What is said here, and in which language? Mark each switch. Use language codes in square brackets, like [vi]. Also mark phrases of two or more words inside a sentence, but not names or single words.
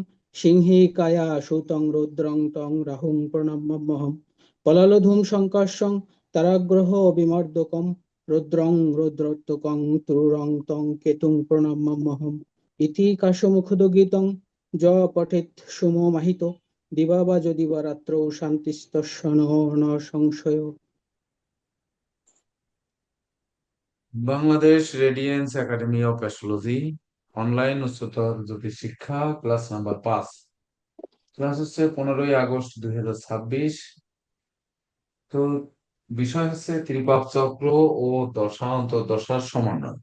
[sa] সিংহিকায়া সুতং রুদ্রং তং রাহুং প্রণমাম্যহম পলালধূম সংকর্ষং তারাগ্রহ বিমর্দকম রুদ্রং রুদ্রোত্তকং ত্রুরং তং কেতুং প্রণমাম্যহম ইতি কাশমুখোদ্গীতং য পঠেৎ সুমো মাহিত দিবা বা যদি বা রাত্রৌ শান্তিস্তস্য ন সংশয়। [bn] বাংলাদেশ রেডিয়েন্স একাডেমি অফ অ্যাস্ট্রোলজি অনলাইন উচ্চতর জ্যোতিষ শিক্ষা [en] class number [bn] 5। ক্লাস হচ্ছে 15ই আগস্ট 2026। তো বিষয় হচ্ছে ত্রিপাক চক্র ও দশার সমন্বয়।